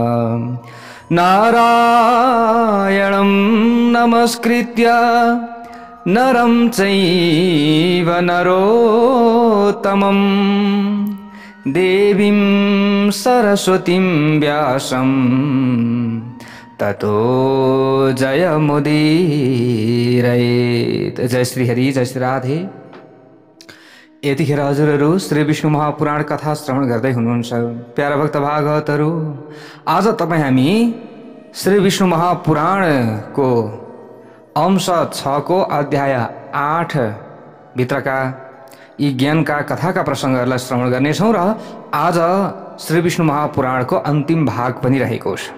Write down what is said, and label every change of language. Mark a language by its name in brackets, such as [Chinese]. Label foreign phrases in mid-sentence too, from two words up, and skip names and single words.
[Sanskrit] नारायणं नमस्कृत्य नरं चैव नरोत्तमं देवीं सरस्वतीं व्यासं ततो जयमुदीरयेत्। [Nepali] जय श्री हरि, जय श्री राधे। यतिखेर हजुरहरू श्री विष्णु महापुराण कथा श्रवण गर्दै हुनुहुन्छ। प्यारा भक्त भागवतहरू, आज तपाईँ हामी श्री विष्णु महापुराणको अंश 6 को अध्याय 8 भित्रका यी ज्ञानका कथाका प्रसङ्गहरूलाई श्रवण गर्नेछौँ र आज श्री विष्णु महापुराणको अन्तिम भाग पनि रहेको छ।